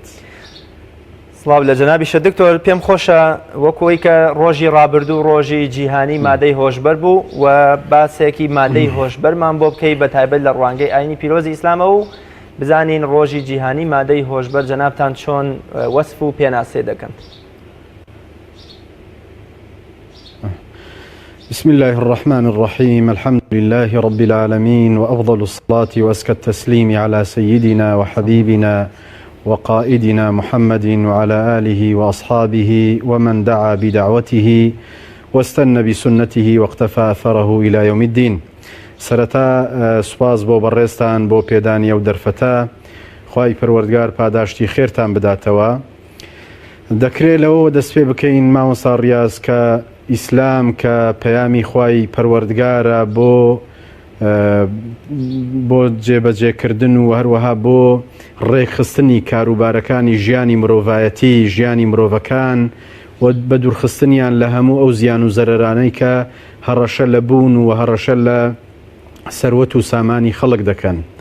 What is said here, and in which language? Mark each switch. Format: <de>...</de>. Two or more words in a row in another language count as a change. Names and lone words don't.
<ckb>سڵاو لە جەنابیشە دکتۆر. پێم خۆشە وەکوەی کە ڕۆژی ڕابردوو ڕۆژی جیهانی مادەی هۆشبەر بوو و باسێکی مادەی هۆشبەرمان بۆ بکەی بە تایبەت لە ڕوانگەی ئاینی پیرۆزی ئیسلامە و بزانین ڕۆژی جیهانی مادەی هۆشبەر جەنابتان چۆن وەسف و پێناسێ دەکەن.</ckb> <ar>بسم الله الرحمن الرحيم الحمد لله رب العالمين وأفضل الصلاة وأزكى التسليم على سيدنا وحبيبنا وقائدنا محمد وعلى آله وأصحابه ومن دعا بدعوته واستنى بسنته واقتفى أثره إلى يوم الدين.</ar> <ckb>سرەتا سوپاس بۆ بەڕێزتان بۆ پێدانی ئەو دەرفەتە، خوای پەروەردگار پاداشتی خێرتان بداتەوە. دەکرێت لەوە دەست پێ بکەین مامۆستا ڕیاز کە ئیسلام کە پەیامی خوای پەروەردگارە بۆ بۆ جێبەجێکردن و هەروەها بۆ ڕێکخستنی کاروبارەکانی ژیانی مرۆڤایەتی ژیانی مرۆڤەکان و بە دوورخستنیان لە هەموو ئەو زیان و زەرەرانەی کە هەڕەشە لە بوون و هەڕەشە لە سەروەت و سامانی خەڵک دەکەن.</ckb>